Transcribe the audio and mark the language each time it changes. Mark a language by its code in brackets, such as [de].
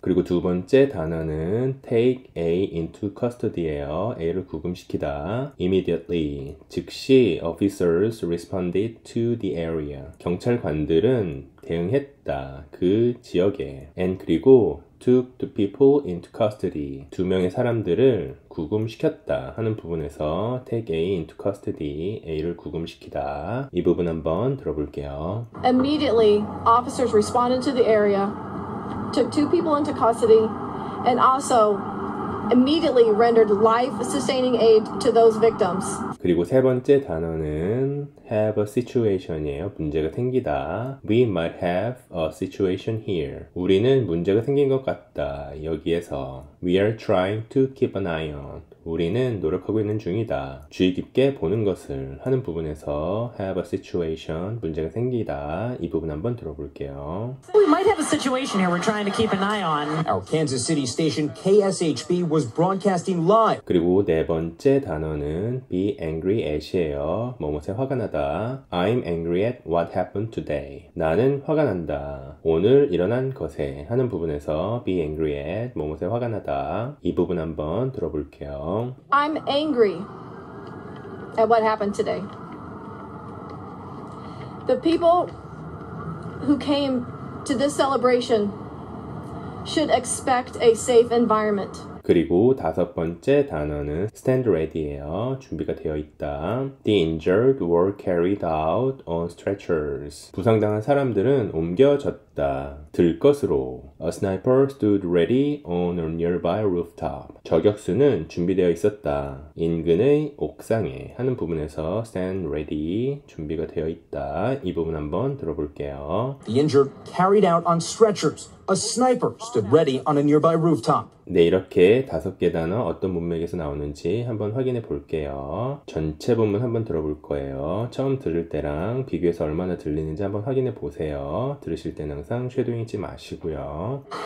[ko] 그리고 두 번째 단어는 take A into custody예요. A를 구금시키다. [en] Immediately, [ko] 즉시 [en] officers responded to the area. [ko] 경찰관들은 대응했다. 그 지역에. [en] And [ko] 그리고 [en] took the people into custody. [ko] 2명의 사람들을 구금시켰다 하는 부분에서 take A into custody, A를 구금시키다. 이 부분 한번 들어볼게요. [en] Immediately, officers responded to the area, took 2 people into custody, and also immediately rendered life-sustaining aid to those victims. [ko] 그리고 세 번째 단어는 have a situation이에요. 문제가 생기다. [en] We might have a situation here. [ko] 우리는 문제가 생긴 것 같다. 여기에서 [en] We are trying to keep an eye on. [ko] 우리는 노력하고 있는 중이다. 주의 깊게 보는 것을 하는 부분에서 have a situation, 문제가 생기다. 이 부분 한번 들어볼게요. [en] We might have a situation here we're trying to keep an eye on. Our Kansas City station KSHB was broadcasting live. [ko] 그리고 네 번째 단어는 be angry at이에요. 뭐뭐에 화가 나다. [en] I'm angry at what happened today. [ko] 나는 화가 난다. 오늘 일어난 것에 하는 부분에서 be angry at 뭐뭐에 화가 나다. 이 부분 한번 들어볼게요. [en] I'm angry at what happened today. The people who came to this celebration should expect a safe environment. [ko] 그리고 다섯 번째 단어는 stand ready예요. 준비가 되어 있다. [en] The injured were carried out on stretchers. [ko] 부상당한 사람들은 옮겨졌다. 들 것으로. [en] A sniper stood ready on a nearby rooftop. [ko] 저격수는 준비되어 있었다. 인근의 옥상에 하는 부분에서 stand ready, 준비가 되어 있다. 이 부분 한번 들어볼게요. [en] The injured carried out on stretchers. A sniper stood ready on a nearby rooftop. [ko] 네, 이렇게 5개 단어 어떤 문맥에서 나오는지 한번 확인해 볼게요. 전체 본문 한번 들어볼 거예요. 처음 들을 때랑 비교해서 얼마나 들리는지 한번 확인해 보세요. 들으실 때는 항상 쉐도잉 잊지 마시고요.